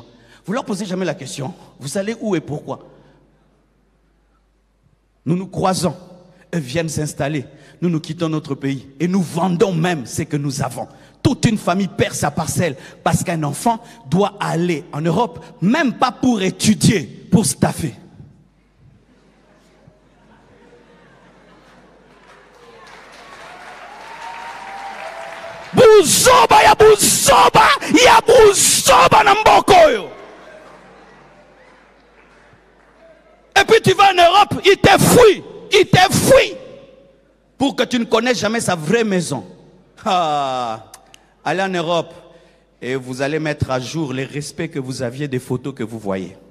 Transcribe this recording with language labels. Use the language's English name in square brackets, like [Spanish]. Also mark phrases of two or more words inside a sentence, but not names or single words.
[French] Vous leur posez jamais la question, vous allez où et pourquoi? Nous nous croisons, eux viennent s'installer, nous nous quittons notre pays et nous vendons même ce que nous avons. Toute une famille perd sa parcelle parce qu'un enfant doit aller en Europe, même pas pour étudier, pour staffer. [Lingala] Buzoba ya buzoba ya buzoba na mboko yo. [French] Et puis tu vas en Europe, il te fuit pour que tu ne connaisses jamais sa vraie maison. Allez en Europe et vous allez mettre à jour les respects que vous aviez des photos que vous voyez.